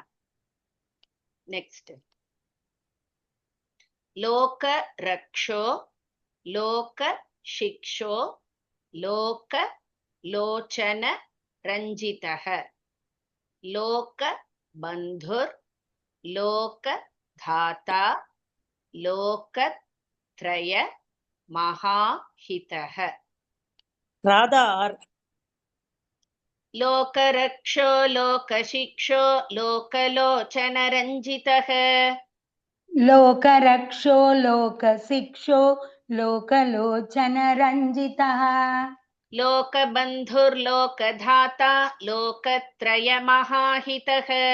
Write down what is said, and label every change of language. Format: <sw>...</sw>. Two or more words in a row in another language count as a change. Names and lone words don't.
<sa>நெக்ஸ்ட், लोक रक्षो लोक शिक्षो लोक लोचन रञ्जितः लोक बन्धुर् लोक धाता लोकत्रय महाहितः</sa> <ta>ராதா ஆர்</ta> <sa>लोकरक्षो लोकशिक्षो लोकलोचनरञ्जितः लोकरक्षो लोकशिक्षो लोकलोचनरञ्जितः लोकबन्धुर्लोकधाता लोकत्रयमहाहितः</sa>